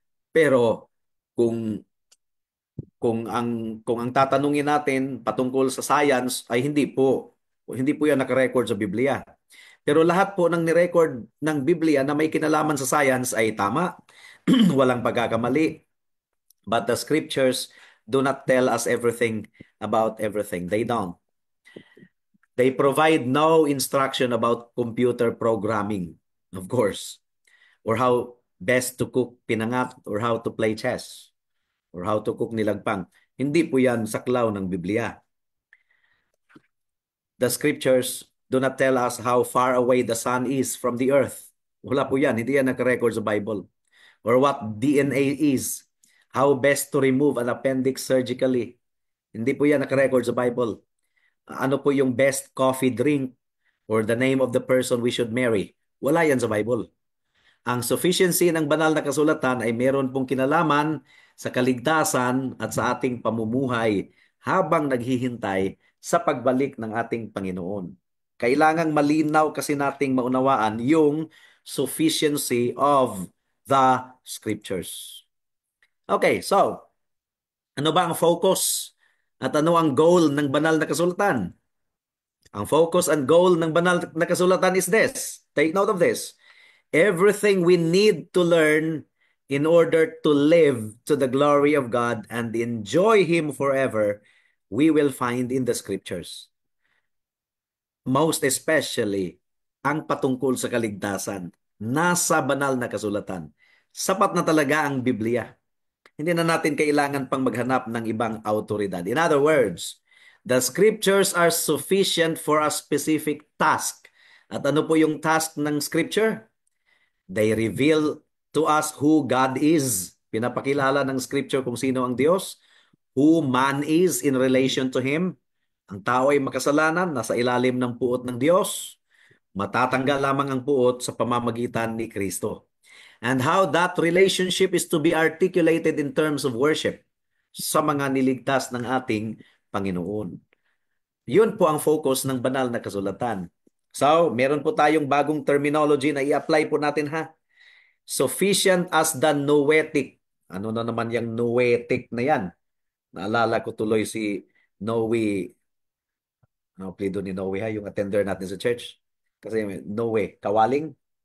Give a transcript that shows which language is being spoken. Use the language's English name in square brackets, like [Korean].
[Filipino] Pero kung ang tatanungin natin patungkol sa science ay hindi po yan naka-record sa Biblia. Pero lahat po ng ni-record ng Biblia na may kinalaman sa science ay tama. Walang pagkakamali. [English] But the scriptures do not tell us everything about everything. They don't. They provide no instruction about computer programming, of course, or how best to cook pinangat, or how to play chess, or how to cook nilagpang. [Filipino] Hindi po yan saklaw ng Biblia. [English] The scriptures do not tell us how far away the sun is from the earth. [Filipino] Wala po yan. Hindi yan nakarecord sa Bible. [English] Or what DNA is. How best to remove an appendix surgically. [Filipino] Hindi po yan nakarecord sa Bible. Ano po yung [English] best coffee drink or the name of the person we should marry. [Filipino] Wala yan sa Bible. Ang sufficiency ng banal na kasulatan ay meron pong kinalaman sa kaligtasan at sa ating pamumuhay habang naghihintay sa pagbalik ng ating Panginoon. Kailangang malinaw kasi nating maunawaan yung [English] sufficiency of the scriptures. [Filipino] Okay, so ano ba ang focus at ano ang goal ng banal na kasulatan? Ang [English] focus and goal [Filipino] ng banal na kasulatan [English] is this. Take note of this. Everything we need to learn in order to live to the glory of God and enjoy Him forever, we will find in the scriptures. Most especially, [Filipino] ang patungkol sa kaligtasan, nasa banal na kasulatan. Sapat na talaga ang Biblia. Hindi na natin kailangan pang maghanap ng ibang autoridad. [English] In other words, the scriptures are sufficient for a specific task. [Filipino] At ano po yung task ng scripture? [English] They reveal to us who God is. [Filipino] Pinapakilala ng scripture kung sino ang Diyos, [English] who man is in relation to Him. [Filipino] Ang tao ay makasalanan, nasa ilalim ng puot ng Diyos. Matatanggal lamang ang puot sa pamamagitan ni Kristo. [English] And how that relationship is to be articulated in terms of worship [Filipino] sa mga niligtas ng ating Panginoon. Yun po ang focus ng banal na kasulatan. So, meron po tayong bagong terminology na i-apply po natin ha. [English] Sufficient as the noetic. [Filipino] Ano na naman yung noetic na yan? Naalala ko tuloy si Noe. Ano plido ni Noe ha? Yung attender natin sa church. Kasi Noe, kawaling?